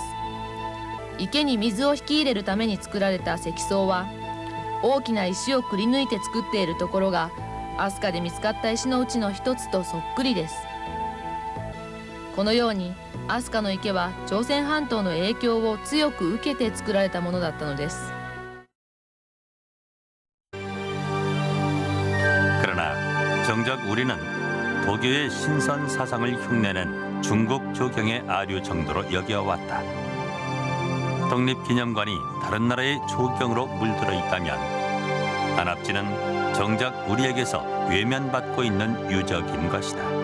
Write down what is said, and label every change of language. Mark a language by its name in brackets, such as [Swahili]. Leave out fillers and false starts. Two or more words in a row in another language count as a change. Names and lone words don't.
[Japanese] 池に水を引き入れるために作られた石槽は、大きな石をくり抜いて作っているところが飛鳥で見つかった石のうちの一つとそっくりです。このように飛鳥の池は朝鮮半島の影響を強く受けて作られたものだったのです。 [Korean] 그러나 정작 우리는 도교의 신선 사상을 흉내낸 중국 조경의 아류 정도로 여겨왔다. 독립기념관이 다른 나라의 조경으로 물들어 있다면 안압지는 정작 우리에게서 외면받고 있는 유적인 것이다.